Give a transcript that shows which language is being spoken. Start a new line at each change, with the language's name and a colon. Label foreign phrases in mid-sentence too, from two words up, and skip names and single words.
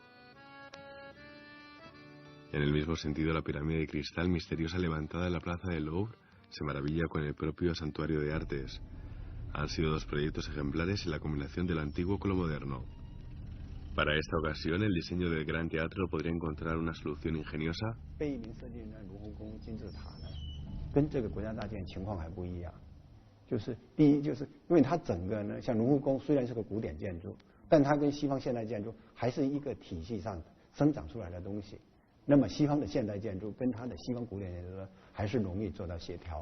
Spanish: En el mismo sentido, la pirámide de cristal misteriosa levantada en la plaza del Louvre se maravilla con el propio santuario de artes. Han sido dos proyectos ejemplares en la combinación de lo antiguo con lo moderno. Para esta ocasión, el diseño del Gran Teatro podría encontrar una solución ingeniosa.
Chinese: 跟这个国家大剧院情况还不一样，就是第一，就是因为它整个呢，像卢浮宫虽然是个古典建筑，但它跟西方现代建筑还是一个体系上生长出来的东西。那么西方的现代建筑跟它的西方古典建筑呢，还是容易做到协调。